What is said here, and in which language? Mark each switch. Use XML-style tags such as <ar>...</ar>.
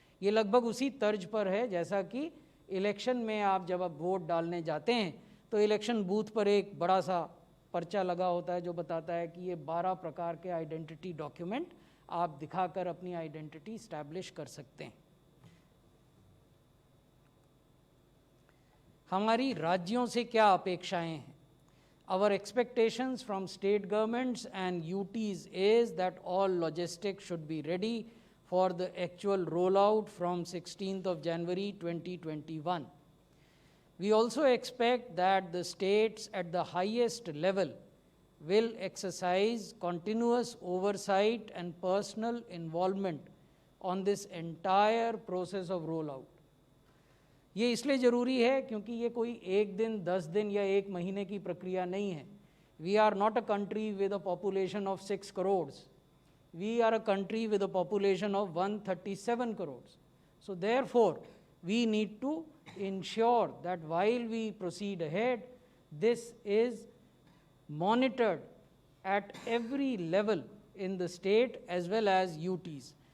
<hi>ये लगभग उसी तर्ज पर है जैसा कि इलेक्शन में आप जब आप वोट डालने जाते हैं तो इलेक्शन बूथ पर एक बड़ा सा पर्चा लगा होता है जो बताता है कि ये 12 प्रकार के आइडेंटिटी डॉक्यूमेंट आप दिखाकर अपनी आइडेंटिटी स्टैब्लिश कर सकते हैं। हमारी राज्यों से क्या अपेक्षाएं हैं?</hi> <en>Our expectations from state governments and UTs is that all logistics should be ready for the actual rollout from 16th of January 2021. We also expect that the states at the highest level will exercise continuous oversight and personal involvement on this entire process of rollout.</en> <hi>ये इसलिए ज़रूरी है क्योंकि ये कोई 1 दिन, 10 दिन या 1 महीने की प्रक्रिया नहीं है।</hi> <en>We are not a country with a population of 6 crores. We are a country with a population of 137 crores. So therefore, we need to ensure that while we proceed ahead, this is monitored at every level in the state as well as UTs.</en>